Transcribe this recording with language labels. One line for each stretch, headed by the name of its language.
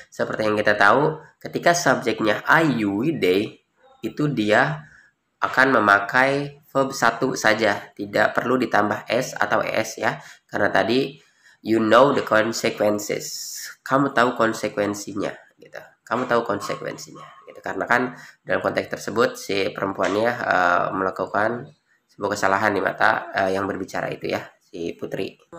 Indonesian: Seperti yang kita tahu, ketika subjeknya I, you, we, they, itu dia akan memakai verb 1 saja, tidak perlu ditambah s atau es ya. Karena tadi
English: you know the consequences.
Indonesian: Kamu tahu konsekuensinya gitu. Kamu tahu konsekuensinya gitu. Karena kan dalam konteks tersebut si perempuannya melakukan sebuah kesalahan di mata yang berbicara itu ya, si Putri.